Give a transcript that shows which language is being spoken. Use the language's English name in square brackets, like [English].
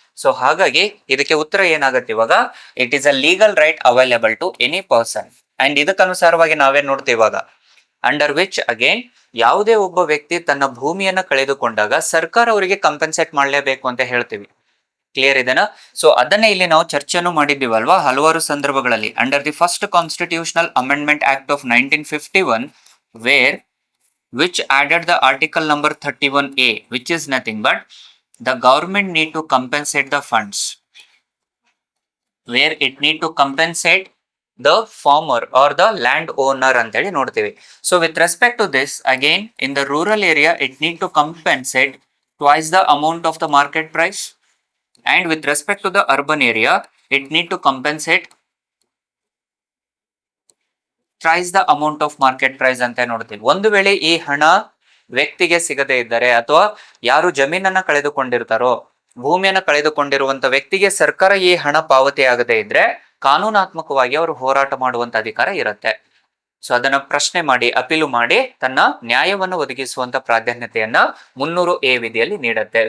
[English] so [Kannada] ಹಾಗಾಗಿ ಇದಕ್ಕೆ ಉತ್ತರ ಏನಾಗುತ್ತೆ ಇವಾಗ, [English] It is a legal right available to any person. [Kannada] And ಇದಕ್ಕನುಸಾರವಾಗಿ ನಾವೇನ್ ನೋಡ್ತೇವೆ ಇವಾಗ, [English] under which again [Kannada] ಯಾವುದೇ ಒಬ್ಬ ವ್ಯಕ್ತಿ ತನ್ನ ಭೂಮಿಯನ್ನ ಕಳೆದುಕೊಂಡಾಗ ಸರ್ಕಾರ ಅವರಿಗೆ ಕಂಪೆನ್ಸೇಟ್ ಮಾಡಲೇಬೇಕು ಅಂತ ಹೇಳ್ತೀವಿ. ಕ್ಲಿಯರ್ ಇದೆನಾ? ಸೊ ಅದನ್ನೇ ಇಲ್ಲಿ ನಾವು ಚರ್ಚೆನೂ ಮಾಡಿದ್ದೀವಲ್ವಾ ಹಲವಾರು ಸಂದರ್ಭಗಳಲ್ಲಿ. [English] under the first constitutional amendment act of 1951 where which added the article number 31A, which is nothing but the government need to compensate the funds, where it need to compensate the farmer or the land owner [Kannada] ಅಂತೇಳಿ ನೋಡ್ತೀವಿ. [English] So with respect to this, again in the rural area it need to compensate twice the amount of the market price, and with respect to the urban area it need to compensate thrice the amount of market price [Kannada] ಅಂತ ನೋಡ್ತೀವಿ. ಒಂದು ವೇಳೆ ಈ ಹಣ ವ್ಯಕ್ತಿಗೆ ಸಿಗದೇ ಇದ್ದರೆ ಅಥವಾ ಯಾರು ಜಮೀನನ್ನ ಕಳೆದುಕೊಂಡಿರ್ತಾರೋ, ಭೂಮಿಯನ್ನ ಕಳೆದುಕೊಂಡಿರುವಂತ ವ್ಯಕ್ತಿಗೆ ಸರ್ಕಾರ ಈ ಹಣ ಪಾವತಿ ಆಗದೇ ಇದ್ರೆ ಕಾನೂನಾತ್ಮಕವಾಗಿ ಅವರು ಹೋರಾಟ ಮಾಡುವಂತ ಅಧಿಕಾರ ಇರುತ್ತೆ. ಸೊ ಅದನ್ನ ಪ್ರಶ್ನೆ ಮಾಡಿ ಅಪೀಲು ಮಾಡಿ ತನ್ನ ನ್ಯಾಯವನ್ನು ಒದಗಿಸುವಂತ ಪ್ರಾಧಾನ್ಯತೆಯನ್ನ 300A ವಿಧಿಯಲ್ಲಿ ನೀಡುತ್ತೆ.